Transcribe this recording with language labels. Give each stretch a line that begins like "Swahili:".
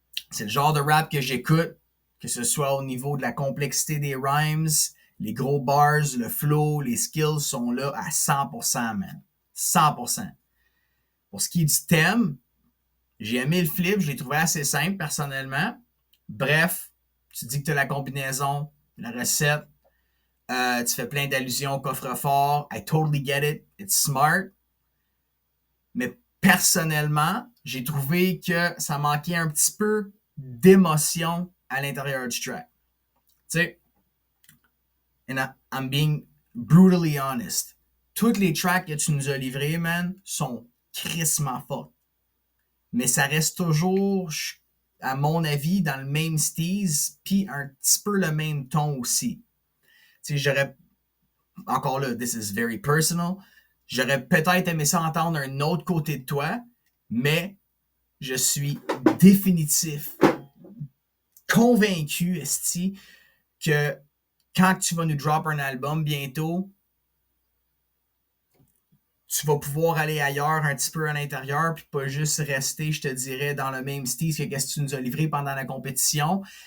French: C'est le genre de rap que j'écoute, que ce soit au niveau de la complexité des rhymes, les gros bars, le flow, les skills sont là à 100%, man. 100%. Pour ce qui est du thème, j'ai aimé le flip, je l'ai trouvé assez simple personnellement. Bref, tu dis que tu as la combinaison, la recette, tu fais plein d'allusions au coffre-fort.
English: I totally get it, it's smart.
French: Mais personnellement, j'ai trouvé que ça manquait un petit peu d'émotion à l'intérieur du track. Tu sais,
English: and I'm being brutally honest.
French: Toutes les tracks que tu nous as livrées, man, sont crissement fortes. Mais ça reste toujours, à mon avis, dans le même style, puis un petit peu le même ton aussi. Tu sais, j'aurais, encore là,
English: this is very personal,
French: j'aurais peut-être aimé ça entendre un autre côté de toi, mais je suis définitif, convaincu, esti, que quand tu vas nous drop un album bientôt, tu vas pouvoir aller ailleurs un petit peu à l'intérieur, puis pas juste rester, je te dirais, dans le même style que qu'est-ce que tu nous as livré pendant la compétition.